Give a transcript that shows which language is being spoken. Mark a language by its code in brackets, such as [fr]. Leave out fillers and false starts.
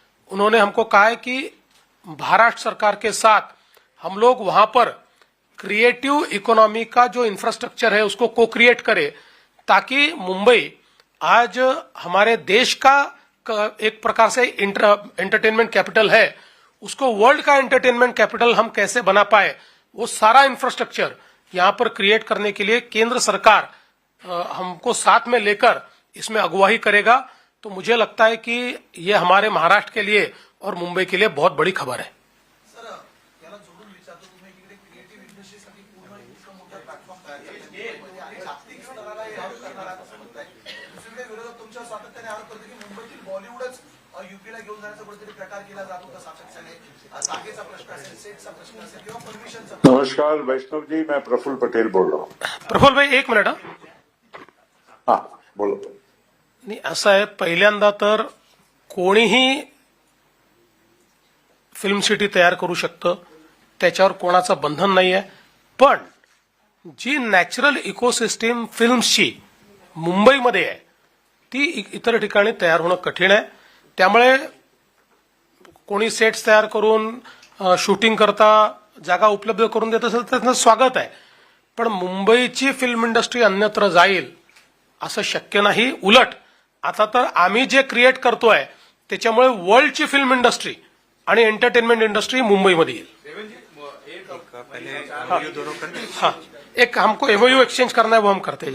[hi] उन्होंने हमको कहा है कि महाराष्ट्र सरकार के साथ हम लोग वहां पर क्रिएटिव इकोनॉमी का जो इंफ्रास्ट्रक्चर है उसको को क्रिएट करें ताकि मुंबई आज हमारे देश का एक प्रकार से एंटरटेनमेंट कैपिटल है, उसको वर्ल्ड का एंटरटेनमेंट कैपिटल हम कैसे बना पाए, वो सारा इंफ्रास्ट्रक्चर यहां पर क्रिएट करने के लिए केंद्र सरकार हमको साथ में लेकर इसमें अगुवाई करेगा. तो मुझे लगता है कि ये हमारे महाराष्ट्र के लिए और मुंबई के लिए बहुत बड़ी खबर है. [mr] सर याला जोडून विचारतो तुम्ही इकडे क्रिएटिव्ह इंडस्ट्रीसाठी इतकं मोठं प्लॅटफॉर्म तयार करतात आणि जागतिक स्तराला हे आरोप करणारा कसं म्हणताय. दुसरीकडे विरोधक तुमच्या सातत्याने आरोप करतो की मुंबईतील बॉलिवूडच युपीला घेऊन जाण्याचा कुठेतरी प्रकार केला जातो का सातत्याने. जागेचा प्रश्न असेल, सेटचा प्रश्न असेल किंवा परमिशनचा. [hi] नमस्कार वैष्णव जी, मैं प्रफुल्ल पटेल बोल रहा हूँ. प्रफुल्ल भाई एक मिनिट. हाँ बोलो. [mr] नाही असं आहे, पहिल्यांदा तर कोणीही फिल्म सिटी तयार करू शकतं, त्याच्यावर कोणाचं बंधन नाही आहे. पण जी नॅचरल इकोसिस्टीम फिल्म्सची मुंबईमध्ये आहे ती इतर ठिकाणी तयार होणं कठीण आहे. त्यामुळे कोणी सेट्स तयार करून शूटिंग करता जागा उपलब्ध करून देत असेल तर त्याचं स्वागत आहे. पण मुंबईची फिल्म इंडस्ट्री अन्यत्र जाईल असं शक्य नाही. उलट आता तर आम्ही जे क्रिएट करतोय त्याच्यामुळे वर्ल्डची फिल्म इंडस्ट्री आणि एंटरटेनमेंट इंडस्ट्री मुंबईमध्ये येईल. [hi] हाँ, एक हमको एमओयू एक्सचेंज करना है, वो हम करते हैं.